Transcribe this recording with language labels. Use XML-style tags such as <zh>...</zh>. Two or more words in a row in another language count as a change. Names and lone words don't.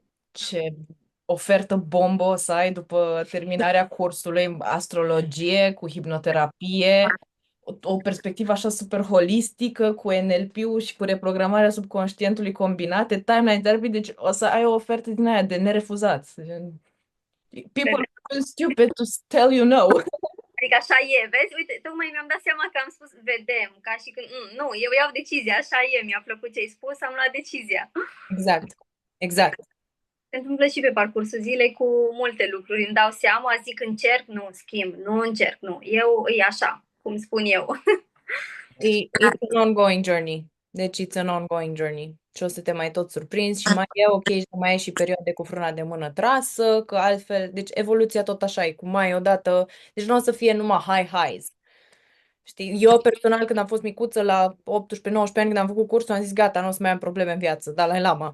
<ro>Ce ofertă bombă o să ai după terminarea cursului, astrologie cu hipnoterapie, o perspectivă așa super holistică cu NLP-ul și cu reprogramarea subconștientului combinate,</ro> <en>timeline therapy,</en> <ro>deci o să ai o ofertă din aia de nerefuzat.</ro> <en>People are too stupid to tell you no.</en> <ro>Adică așa e, vezi? Uite, tocmai mi-am dat seama că am spus vedem, ca și când, nu, eu iau decizia, așa e, mi-a plăcut ce ai spus, am luat decizia. Exact. Exact. Se întâmplă și pe parcursul zilei cu multe lucruri, îmi dau seama, zic încerc, nu, schimb, nu încerc, nu, eu e așa, cum spun eu.</ro> <en>It's an ongoing journey.</en> <ro>Deci</ro> <en>it's an ongoing journey.</en> <ro>Și o să te mai tot surprinzi și mai e ok și mai e și perioade cu frâna de mână trasă, că altfel, deci evoluția tot așa e, cu mai odată, deci nu o să fie numai highs. Știi, eu personal când am fost micuță la 18-19 ani când am făcut cursul, am zis gata, nu o să mai am probleme în viață, Dalai Lama.</ro>